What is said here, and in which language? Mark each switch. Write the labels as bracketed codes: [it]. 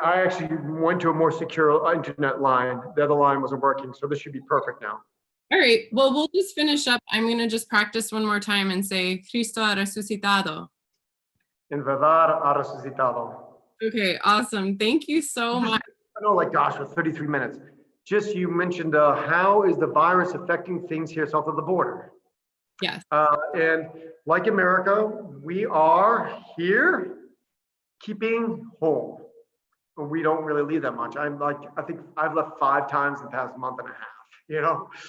[en] I actually went to a more secure internet line. The other line wasn't working, so this should be perfect now. All right, well, we'll just finish up. I'm gonna just practice one more time and say, [es] Cristo ha resucitado. En verdad ha resucitado. [en] Okay, awesome. Thank you so much. I know, like, gosh, with 33 minutes. Just, you mentioned how is the virus affecting things here south of the border? Yes. And like America, we are here keeping home. We don't really leave that much. I think I've left 5 times in the past month and a half, you know?